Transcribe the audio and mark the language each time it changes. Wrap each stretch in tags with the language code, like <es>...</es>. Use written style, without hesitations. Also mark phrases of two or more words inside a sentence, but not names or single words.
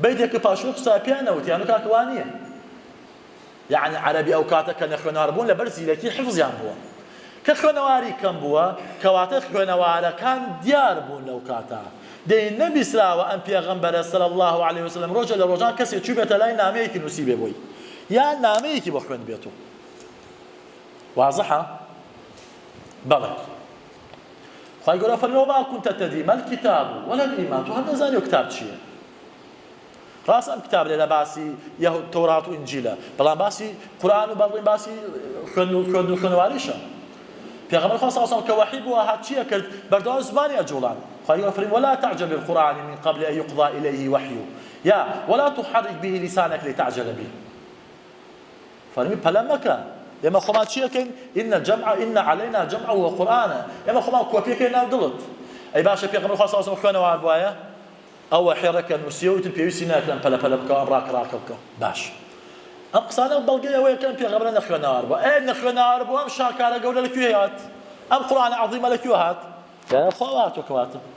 <ckb>و پاشوێش قسای پێیان نەوتی یانە کاکە وا نییە یعنی عەرەبی ئەو کاتە کە نەخوێنەوار بوون لەبەر زیرەکی حیفزیان بووە کە خوێنەواری کەم بووە کەواتە خوێنەوارەکان دیار بوون لەو کاتە دەی نەبیسراوە ئەم پێغەمبەرە</ckb> <ar>صلی الله علیه وسلم</ar> <ckb>ڕۆژە لە ڕۆژان کەسێک چوو بێتە لای نامەیەکی نووسی بێ بۆی یان نامەیەکی بۆ خوێن بێتەوە واضحە بەڵێ خوای گەورە فەرمێ</ckb> <ar>ما كنت تدري ما الكتاب ولا الإيمان</ar> <ckb>تو هەر نەزانی و کتاب چییە ڕاست ئەم کتاب لێرە باسی یەهود تەورات و ئینجیلە بەڵام باسی قورئان و بەڵێن باسی خوێنەواریشە پێغەمبەر خوا</ckb> <ar>صلی الله علیه و سلم</ar> <ckb>کە وحی بووە هات چییە کرد بەردەوام زمانی ئەجوڵان خوای گەورە فەرمێ</ckb> <ar>ولا تعجل بالقرآن من قبل أن يقضى إليه وحيه يا ولا تحرك به لسانك لتعجل به</ar> <ckb>فەرمی پەلە مەکە ئێمە خۆمان چیەکەین</ckb> <ar>ئین عەلەینا جەمعه وقورئانە</ar> <ckb>ئێمە خۆمان کۆپیەکەین ناو دڵت ئەی باشە پێغەمبەر خوا</ckb> <ar>صلی الله علیه و سلم</ar> <ckb>خوێنەوار بووایە ئەو وحیڕەکە نووسیە وتر پێویستی ناکەن پەلە بکەوە ئەم ڕاکە بکەوە باش ئەم قسانە بەڵگەی ئەوەیە کە ئەم پێغەمبەرە نەخوێنەوار بووە ئەی نەخوێنەوار بووە ئەم شاکارە گەورە لەکوێ هات ئەم قورئانە عەظیمە لەکوێ هات خوا هاتووە کەواتە</ckb>